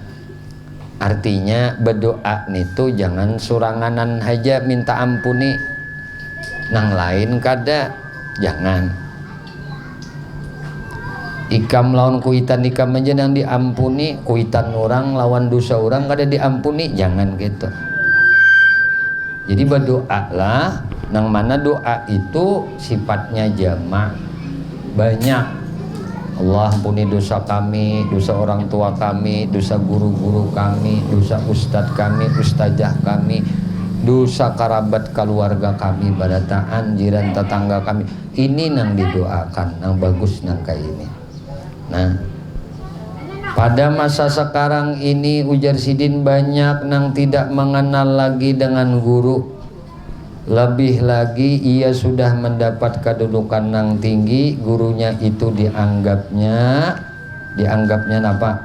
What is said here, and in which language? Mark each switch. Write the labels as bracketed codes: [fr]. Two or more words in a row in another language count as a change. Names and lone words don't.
[bjn] Artinya berdoa itu jangan suranganan aja minta ampuni nang lain kada, jangan ikam lawan kuitan ikam aja nang diampuni, kuitan orang lawan dosa orang kada diampuni, jangan gitu. Jadi berdoa lah nang mana doa itu sifatnya jamak, banyak. [id] Allah ampuni dosa kami, dosa orang tua kami, dosa guru-guru kami, dosa ustadz kami, ustazah kami, dosa kerabat keluarga kami, [bjn] badataan jiran tetangga kami. Ini nang didoakan, nang bagus nang kayak ini. [id] Nah, pada masa sekarang ini ujar Sidin banyak nang tidak mengenal lagi dengan guru. Lebih lagi ia sudah mendapat kedudukan yang tinggi, gurunya itu dianggapnya apa?